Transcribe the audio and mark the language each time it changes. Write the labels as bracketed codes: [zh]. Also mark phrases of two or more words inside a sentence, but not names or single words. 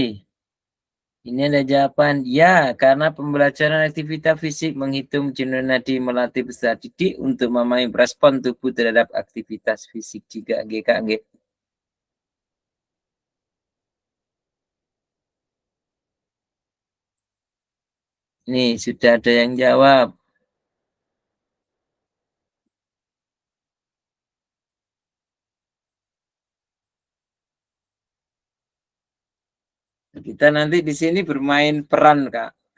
[id] Ini ada jawaban. Ya, karena pembelajaran aktivitas fisik menghitung jenuh nadi melatih peserta didik untuk memahami respon tubuh terhadap aktivitas fisik juga. Nggih, Kak, nggih. Nih, sudah ada yang jawab. Kita nanti di sini bermain peran, Kak.